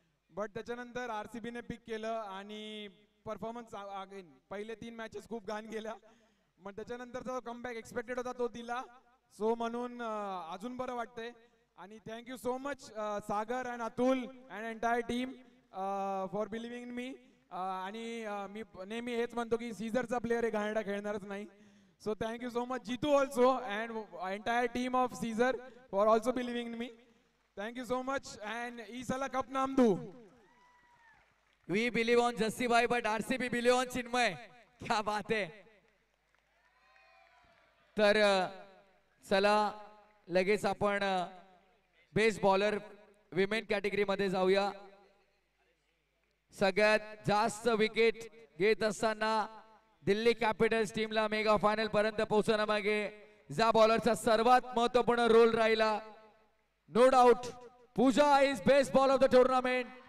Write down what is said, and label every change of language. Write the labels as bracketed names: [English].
[Marathi] But त्याच्यानंतर RCB ने पिक केलं आणि परफॉर्मन्स अगेन पहिले 3 मॅचेस खूप घाण गेल्या, मग त्याच्यानंतरचा कमबॅक एक्सपेक्टेड होता तो दिला. [English] so [Marathi] म्हणून अजून बरं वाटतंय. आणि [English] Thank you so much Sagar and Atul and entire team for believing in me. [Marathi] आणि मी नेहमी हेच म्हणतो की सीझरचा प्लेअर हे घाणेरडा खेळणारच नाही. [English] So thank you so much Jitu also and entire team of Caesar for also believing in me. Thank you so much and Isala Cup Namdu. We believe on Jassi bhai but RCB believe on Chinmay. [Hindi] क्या बात है. [Marathi] तर चला लगेच आपण best bowler women category मध्ये जाऊया. सगळ्यात जास्त विकेट घेत असताना दिल्ली कॅपिटल्स टीमला मेगा फायनल पर्यंत पोहोचण्यामागे ज्या बॉलरचा सर्वात महत्वपूर्ण रोल राहिला, [English] No doubt Pooja is best bowler of the tournament.